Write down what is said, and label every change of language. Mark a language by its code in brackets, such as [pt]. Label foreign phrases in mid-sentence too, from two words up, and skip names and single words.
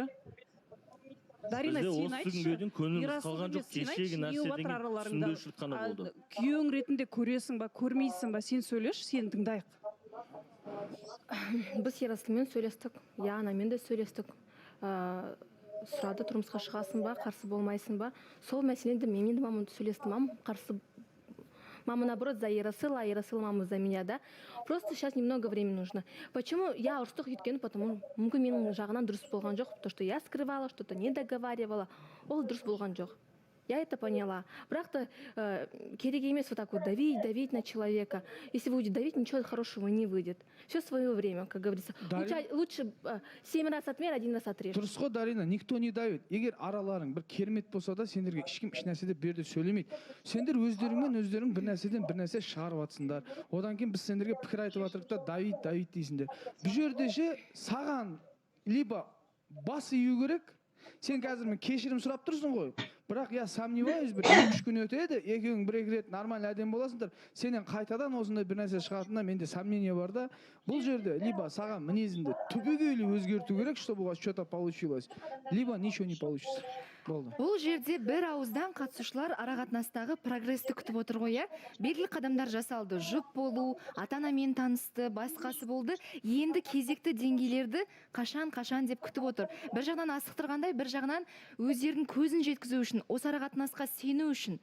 [kk] Дарина, сен айтшы, күйеуің ретінде көресің ба, көрмейсің ба, сен сөйлеш, сені тыңдайық. Біз Ерасылмен сөйлестік, Янамен де сөйлестік. Сұрады, тұрмысқа шығасың ба, қарсы болмайсың ба? Сол мәселені мен енді мамамды сөйлестім, мам қарсы. [ru] Мама, наоборот, за Ерасыл, а Ерасыл мама за меня, да? Просто сейчас немного времени нужно. Почему я [kk] ұрыстық өйткені, потому мүмкін менің жағынан дұрыс болған жоқ, [ru] то, что я скрывала, что-то не договаривала, [kk] ол дұрыс болған жоқ. [ru] Я это поняла. [kk] Бірақ та керек емес [ru] вот так вот давить на человека. Если вы будете давить, ничего хорошего не выйдет. Все свое время, как говорится. Лучше 7 раз отмер, 1 раз отрежь. [kk] Дұрыс қой, Дарина, [ru] никто не давит. [kk] Егер араларың бір керемет болса да, сендерге ешкім еш нәрседе берді сөйлемейді. Сендер өздерің бір нәрседен бір нәрсе шығарып жатсыңдар. Одан кейін біз сендерге пікір айтып жатырық та давить дейсіңдер. Бұл жерде ше саған либо бас ию керек. Сен қазір мен кешірім сұрап тұрсың ғой. Бірақ [ru] я сомневаюсь, [kk] бір 2-3 күн өтеді, екеуің бір-екі рет нормально әдем боласыңдар. Сенен қайтадан осындай бір нәрсе шығатынына менде сомнение бар да. Бұл жерде либо саған мінезіңді түбегейлі өзгерту керек, [ru] чтобы у вас что-то получилось, либо ничего не получится. [kk] Болды. Бұл жерде бір ауыздан қатысушылар арақатынастағы прогрессті күтіп отыр ғой, белгілі қадамдар жасалды, жұп болу, ата-анамен танысты, басқасы болды. Енді кезекті деңгейлерді қашан деп күтіп отыр. Бір жағынан асықтырғандай, бір жағынан өздерінің көзін жеткізу үшін, осы арақатынасқа сену үшін.